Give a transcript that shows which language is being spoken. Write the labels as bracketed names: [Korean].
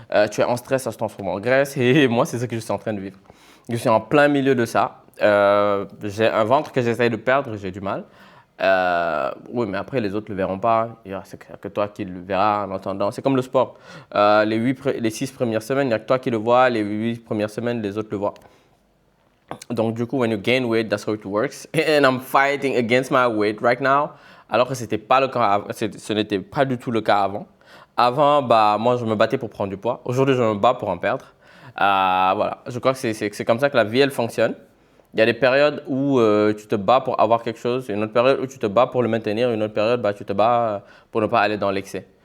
[French] Tu es en stress, ça se transforme en graisse. Et moi, c'est ce que je suis en train de vivre. Je suis en plein milieu de ça. J'ai un ventre que j'essaye de perdre, j'ai du mal. Oui, mais après, les autres ne le verront pas. C'est que toi qui le verras en entendant. C'est comme le sport. Les 6 premières semaines, il n'y a que toi qui le vois. Les 8 premières semaines, les autres le voient. Donc, du coup, [English] when you gain weight, that's how it works. And I'm fighting against my weight right now. [French] Alors que ce n'était pas du tout le cas avant. Avant, moi, je me battais pour prendre du poids. Aujourd'hui, je me bats pour en perdre. Voilà, je crois que c'est comme ça que la vie, elle fonctionne. Il y a des périodes où tu te bats pour avoir quelque chose, une autre période où tu te bats pour le maintenir, une autre période, tu te bats pour ne pas aller dans l'excès.